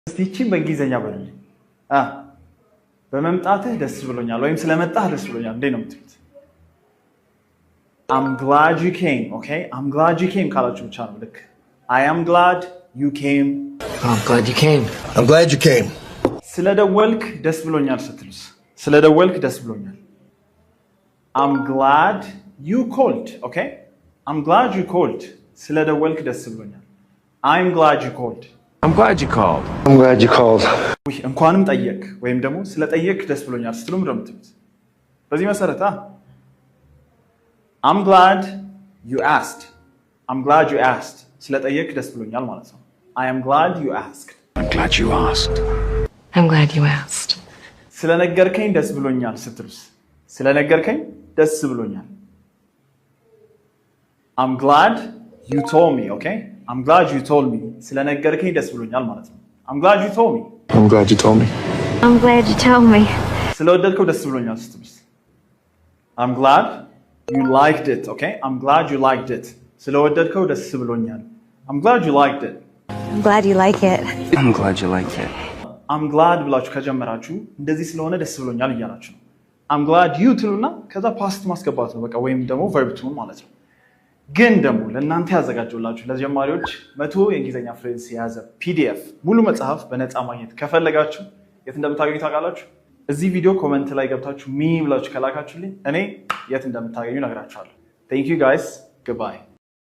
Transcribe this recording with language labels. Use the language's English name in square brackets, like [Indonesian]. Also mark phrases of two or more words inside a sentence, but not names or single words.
[Amharic] እስቲቺ በእንግሊዘኛ በሉኝ በመምጣትህ ደስ ብሎኛል ወይም ስለመጣህ ደስ ብሎኛል እንዴ ነው የምትሉት? [English] I'm glad you came, okay? I'm glad you came [Amharic] ካላችሁ ብቻ ነው ልክ [English] I am glad you came. I'm glad you came. I'm glad you came. [Amharic] ስለደወልክ ደስ ብሎኛል ስትሉስ? ስለደወልክ ደስ ብሎኛል [English] I'm glad you called, okay? I'm glad you called. [Amharic] ስለደወልክ ደስ ብሎኛል [English] I'm glad you called. I'm glad you called. I'm glad you called. [Amharic] እንኳንም ጠየቅ ወይም ደግሞ ስለጠየቅ ደስ ብሎኛል ስትሉ ምንድን ነው የምትሉት? በዚህ መሰረት [English] I'm glad you asked. I'm glad you asked. [Amharic] ስለጠየቅ ደስ ብሎኛል ማለት ነው [English] I am glad you asked. I'm glad you asked. I'm glad you asked. [Amharic] ስለነገርከኝ ደስ ብሎኛል ስትሉስ? ስለነገርከኝ ደስ ብሎኛል [English] I'm glad you told me, okay? I'm glad you told me. [Amharic] ስለነገርከኝ ደስ ብሎኛል ማለት ነው [English] I'm glad you told me. I'm glad you told me. I'm glad you told me. [Amharic] ስለወደድከው ደስ ብሎኛል ስትሉስ? [English] I'm glad you liked it, okay? I'm glad you liked it. [Amharic] ስለወደድከው ደስ ብሎኛል [English] I'm glad you liked it. I'm glad you like it. I'm glad you like it. I'm glad [Amharic] ብላችሁ ከጀመራችሁ እንደዚህ ስለሆነ ደስ ብሎኛል እያላችሁ ነው [English] I'm glad you [Amharic] ትሉና ከዛ ፓስት ማስገባት ነው በቃ ወይም ደግሞ [English] verb to [Amharic] ማለት ነው ግን ደግሞ ለእናንተ ያዘጋጀውላችሁ ለጀማሪዎች 100 የእንግሊዘኛ ፍሬዝ የያዘ PDF ሙሉ መጽሐፍ በነፃ ማግኘት ከፈለጋችሁ የት እንደምታገኙ ታውቃላችሁ? እዚህ ቪዲዮ ኮሜንት ላይ ገብታችሁ ሚ ብላችሁ ከላካችሁልኝ እኔ የት እንደምታገኙ ነግራችኋለሁ [English] Thank you guys. Goodbye.